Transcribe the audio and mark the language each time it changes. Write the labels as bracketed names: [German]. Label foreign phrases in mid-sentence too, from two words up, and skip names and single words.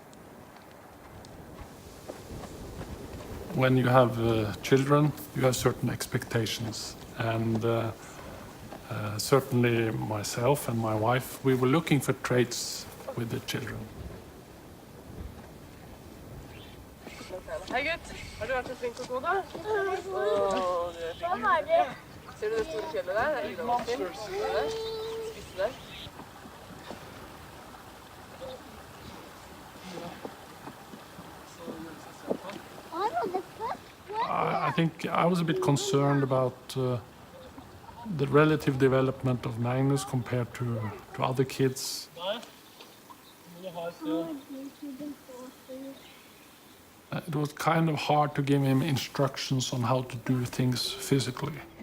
[English] When you have children, you have certain expectations. And certainly myself and my wife, we were looking for traits with the children. [Norwegian] Hei, gutt. Har du vært så flink å gå, da? Åh, du er flink. Ser du det store fjellet der? Det er Idalsfjell. Ser du det? Spisse der. [English] I think I was a bit concerned about the relative development of Magnus compared to other kids. It was kind of hard to give him instructions on how to do things physically.